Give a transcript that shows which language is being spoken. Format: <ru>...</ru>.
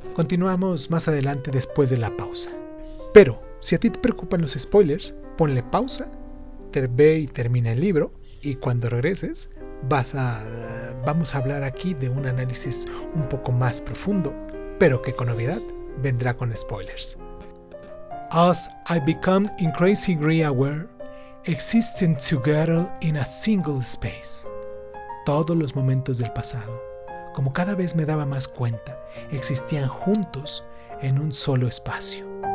<es>Continuamos más adelante después de la pausa. Pero si a ti te preocupan los spoilers, ponle pausa, ve y termina el libro, y cuando regreses vamos a hablar aquí de un análisis un poco más profundo, pero que con novedad vendrá con spoilers.</es> <en>As I become increasingly aware, existing together in a single space.</en> <es>Todos los momentos del pasado, como cada vez me daba más cuenta, existían juntos en un solo espacio.</es>